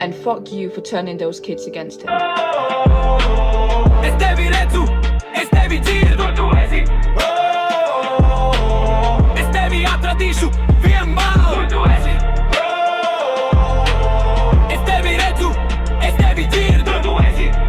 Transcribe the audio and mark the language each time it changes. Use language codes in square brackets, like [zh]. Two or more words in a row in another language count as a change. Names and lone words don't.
[en] And fuck you for turning those kids against him. [lv] Es tevi redzu, es tevi dzirdu, tu esi. Es tevi atradīšu vienmēr, tu esi. Es tevi redzu, es tevi dzirdu, tu esi.